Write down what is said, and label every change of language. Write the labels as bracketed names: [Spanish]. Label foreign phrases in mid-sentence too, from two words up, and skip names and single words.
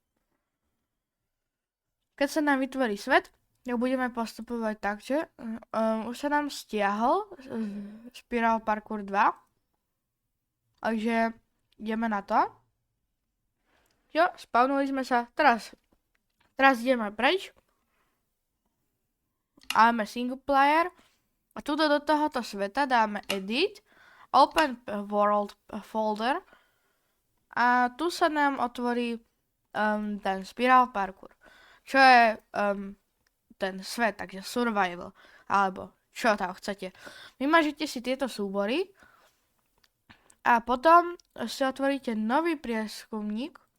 [Slovak] Keď sa nám vytvorí svet, tak budeme postupovať tak, že už sa nám stiahol Spiral Parkour 2. Takže ideme na to. Jo, spawnuli sme sa. Teraz ideme preč. Dáme [English] single player. [Slovak] A tuto do tohoto sveta dáme edit. [English] Open world folder. [Slovak] A tu sa nám otvorí ten Spiral Parkour. Čo je ten svet, takže survival. Alebo čo tam chcete. Vymažite si tieto súbory. A potom si otvoríte nový prieskumník.